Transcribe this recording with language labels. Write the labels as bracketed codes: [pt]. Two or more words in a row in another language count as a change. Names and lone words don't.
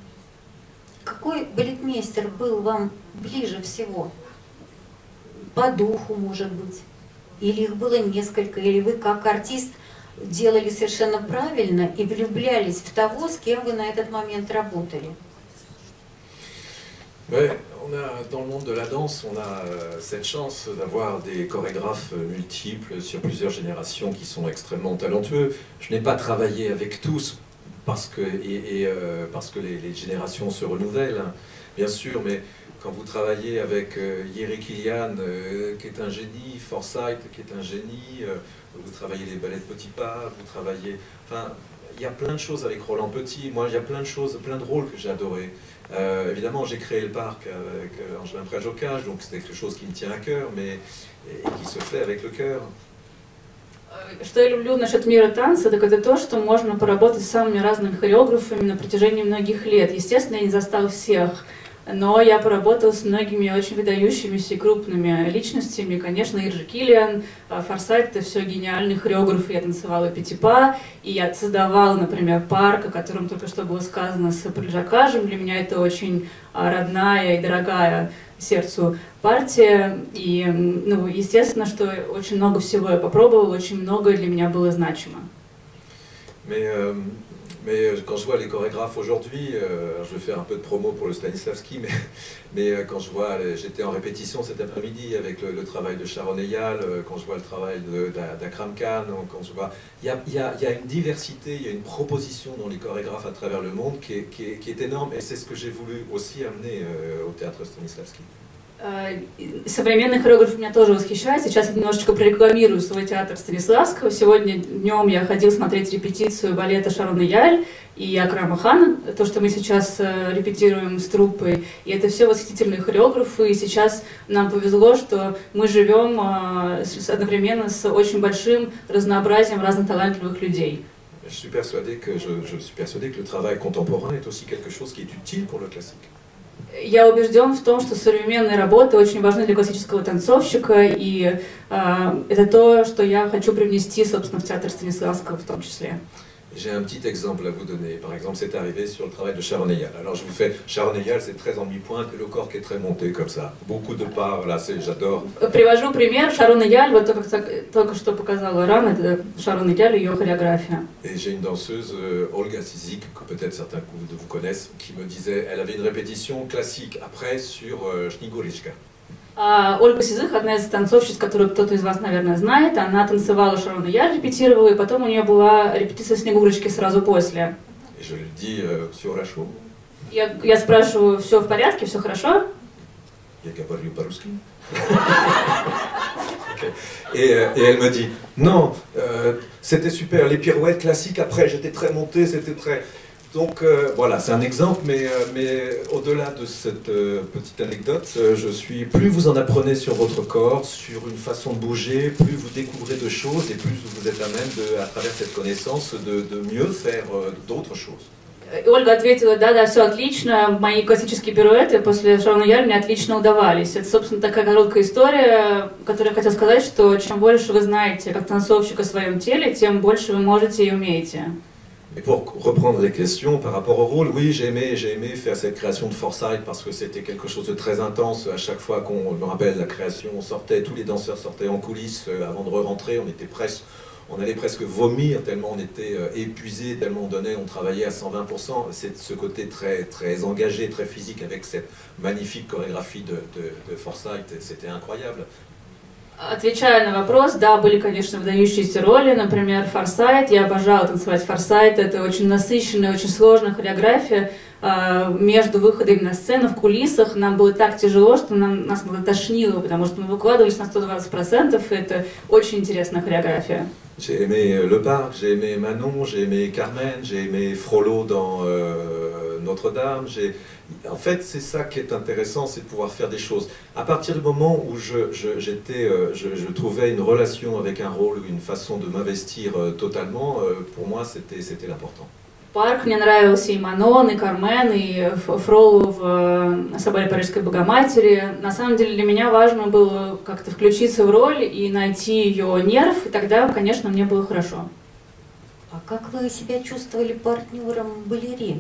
[ru] Какой балетмейстер был вам ближе всего? По духу, может быть? Или их было несколько? Или вы как артист делали совершенно правильно и влюблялись в того, с кем вы на этот момент работали? [fr] Ouais, dans le monde de la danse, on a cette chance d'avoir des chorégraphes multiples sur plusieurs générations qui sont extrêmement talentueux. Je n'ai pas travaillé avec tous parce que les générations se renouvellent, hein, bien sûr, mais quand vous travaillez avec Jiri Kilian, qui est un génie, Forsyth, qui est un génie, vous travaillez les ballets de Petit Pas, vous travaillez... Enfin, il y a plein de choses avec Roland Petit. Moi, il y a plein de choses, plein de rôles que j'ai adorés. Évidemment, j'ai créé le parc avec Angelin Preljokash, donc c'est quelque chose qui me tient à cœur, mais et qui se fait avec le cœur. [ru] Что я люблю насчет мира танца, так это то, что можно поработать с самыми разными хореографами на протяжении многих лет. Естественно, я не застал всех, но я поработал с многими очень выдающимися и крупными личностями. Конечно, Иржи Килиан, Форсайт — это все гениальные хореографы. Я танцевала Пети Па, и я создавала, например, парк, о котором только что было сказано, с Прельжакажем. Для меня это очень родная и дорогая сердцу партия. И, ну, естественно, что очень много всего я попробовала, очень многое для меня было значимо. [fr] Mais quand je vois les chorégraphes aujourd'hui, je vais faire un peu de promo pour le Stanislavski, mais quand je vois, j'étais en répétition cet après-midi avec le travail de Sharon Eyal, quand je vois le travail d'Akram Khan, quand je vois, il y a une diversité, il y a une proposition dans les chorégraphes à travers le monde qui est énorme, et c'est ce que j'ai voulu aussi amener au théâtre Stanislavski. [ru] Современный хореограф меня тоже восхищает. Сейчас я немножечко прорекламирую свой театр Станиславского. Сегодня днем я ходил смотреть репетицию балета Шарон Эяль и Акрама Хана, то, что мы сейчас репетируем с труппой. И это все восхитительные хореографы. И сейчас нам повезло, что мы живем одновременно с очень большим разнообразием разных талантливых людей. [fr] Je suis persuadé que le travail contemporain est aussi quelque chose qui est utile pour le classique. [ru] Я убежден в том, что современные работы очень важны для классического танцовщика, и это то, что я хочу привнести, собственно, в театр Станиславского в том числе. [fr] J'ai un petit exemple à vous donner. Par exemple, c'est arrivé sur le travail de Sharon Eyal. Alors, je vous fais Sharon Eyal, c'est très en mi-pointe et le corps qui est très monté comme ça. Beaucoup de pas, là, j'adore. [ru] Привожу пример Шарон Эяль, вот только что показала Ран, это Шарон Эяль, ее хореография. [fr] Et j'ai une danseuse, Olga Sizik, que peut-être certains de vous connaissent, qui me disait, elle avait une répétition classique après sur Snigurishka. [ru] Ольга Сизых, одна из танцовщиц, которую кто-то из вас, наверное, знает, она танцевала Шарон Эяль, репетировала, и потом у нее была репетиция Снегурочки сразу после. [fr] Et je lui dis, [ru] все хорошо. Я спрашиваю, все в порядке, все хорошо? Я говорю по-русски. [fr] Et elle me dit, non, c'était super, les pirouettes classiques après, j'étais très monté, c'était très... Donc voilà, c'est un exemple, mais au-delà de cette petite anecdote, plus vous en apprenez sur votre corps, sur une façon de bouger, plus vous découvrez de choses et plus vous êtes à même, à travers cette connaissance, de mieux faire d'autres choses. [ru] Ольга ответила, да, все отлично, мои классические пируэты после Шарон Эяль мне отлично удавались. Это, собственно, такая короткая история, которую я хотела сказать, что чем больше вы знаете как танцовщик о своем теле, тем больше вы можете и умеете. [fr] Et pour reprendre les questions par rapport au rôle, oui, j'ai aimé faire cette création de Forsyth parce que c'était quelque chose de très intense. À chaque fois qu'on me rappelle la création, on sortait, tous les danseurs sortaient en coulisses avant de re-rentrer. On allait presque vomir tellement on était épuisé, tellement on donnait, on travaillait à 120%. C'est ce côté très, très engagé, très physique avec cette magnifique chorégraphie de Forsyth. C'était incroyable. [ru] Отвечая на вопрос, да, были, конечно, выдающиеся роли, например, Форсайт. Я обожала танцевать Форсайт. Это очень насыщенная, очень сложная хореография. Между выходами на сцену, в кулисах нам было так тяжело, что нас тошнило, потому что мы выкладывались на 120%. Это очень интересная хореография. [fr] J'ai aimé Le Parc, j'ai aimé Manon, j'ai aimé Carmen, j'ai aimé Frollo dans Notre-Dame. En fait, c'est ça qui est intéressant, c'est de pouvoir faire des choses. À partir du moment où je trouvais une relation avec un rôle, une façon de m'investir totalement, pour moi, c'était l'important. [ru] Парк мне нравился и Манон, и Кармен, и Фролло в «Соборе Парижской Богоматери». На самом деле для меня важно было как-то включиться в роль и найти ее нерв, и тогда, конечно, мне было хорошо. А как вы себя чувствовали партнером балерин?